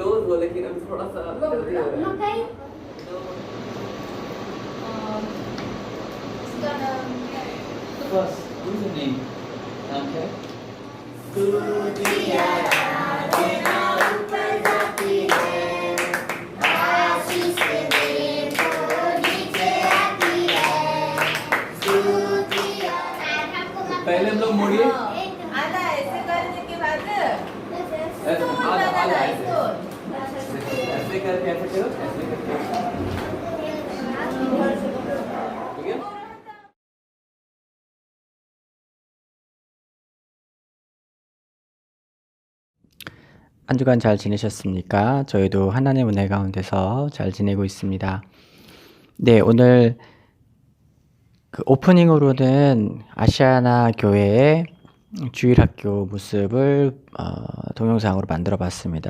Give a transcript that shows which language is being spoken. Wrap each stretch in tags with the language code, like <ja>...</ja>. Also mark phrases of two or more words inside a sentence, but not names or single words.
<hi>दो लेकिन अभी थोड़ा सा जल्दी हो रहा है।</hi> <en>First, who's the name?</en> <hi>Okay. पहले हम लोग मोड़िए। आधा ऐसे करने के बाद आधा ऐसे करके ऐसे करो, ऐसे करके। ठीक है?</hi> <ko>한 주간 잘 지내셨습니까? 저희도 하나님의 은혜 가운데서 잘 지내고 있습니다. 네, 오늘 그 오프닝으로는 아시아나 교회의 주일학교 모습을 동영상으로 만들어 봤습니다.</ko>